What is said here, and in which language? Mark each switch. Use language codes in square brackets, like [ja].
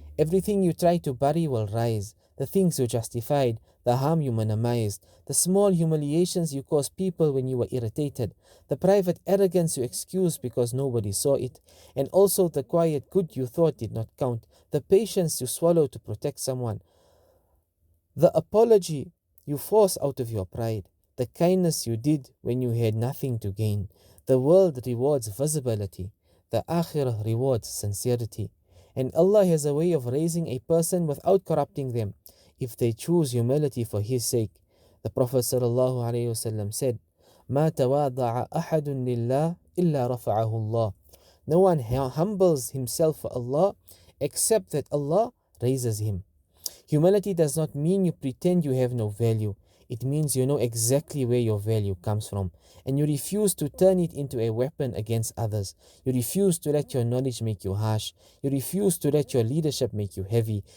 [en] Everything you try to bury will rise. The things you justified, the harm you minimized, the small humiliations you caused people when you were irritated, the private arrogance you excused because nobody saw it, and also the quiet good you thought did not count, the patience you swallowed to protect someone, the apology you forced out of your pride, the kindness you did when you had nothing to gain. The world rewards visibility, the akhirah rewards sincerity. And Allah has a way of raising a person without corrupting them if they choose humility for His sake. The Prophet ﷺ said, [ar] ما تواضع أحد لله إلا رفعه الله. [en] No one humbles himself for Allah except that Allah raises him. Humility does not mean you pretend you have no value. It means you know exactly where your value comes from, and you refuse to turn it into a weapon against others. You refuse to let your knowledge make you harsh. You refuse to let your leadership make you heavy.